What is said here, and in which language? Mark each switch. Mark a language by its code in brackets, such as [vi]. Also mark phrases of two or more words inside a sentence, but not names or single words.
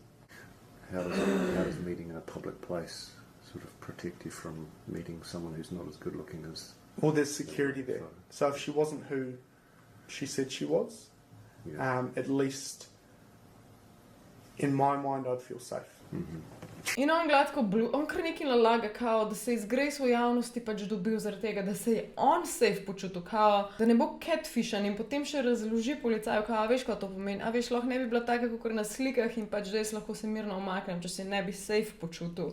[en] How does meeting in a public place sort of protect you from meeting someone who's not as good looking as... Well, there's security there. So if she wasn't who she said she was, Yeah. At least in my mind I'd feel safe. [sl] In on gladko on kar nekaj nalaga, kao, da se je iz Grace v javnosti pač dobil zaradi tega, da se je on safe počutil, kao, da ne bo catfishan in potem še razloži policaju, kao, a veš, kaj to pomeni, a veš, lahko ne bi bila taka, kakor na slikah in pač res lahko se mirno omaknem, če se ne bi safe počutil.